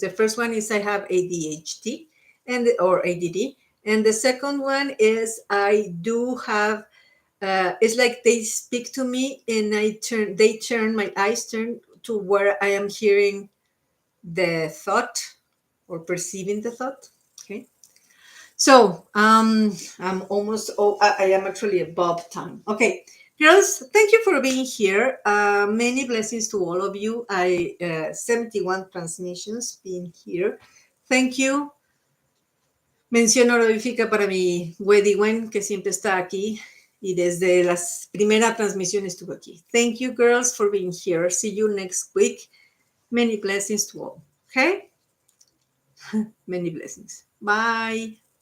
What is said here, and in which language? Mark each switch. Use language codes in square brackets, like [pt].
[en] The first one is I have ADHD or ADD, and the second one is I do have it's like they speak to me and they turn my eyes turn to where I am hearing the thought or perceiving the thought. Okay. So I'm almost, I am actually above time. Okay. Girls, thank you for being here. Many blessings to all of you. 71 transmissions being here. Thank you. [es] Mención honorífica para mi Weddy que siempre está aquí y desde la primera transmisión estuvo aquí. [en] Thank you, girls, for being here. See you next week. Many blessings to all. Okay? Many blessings. Bye.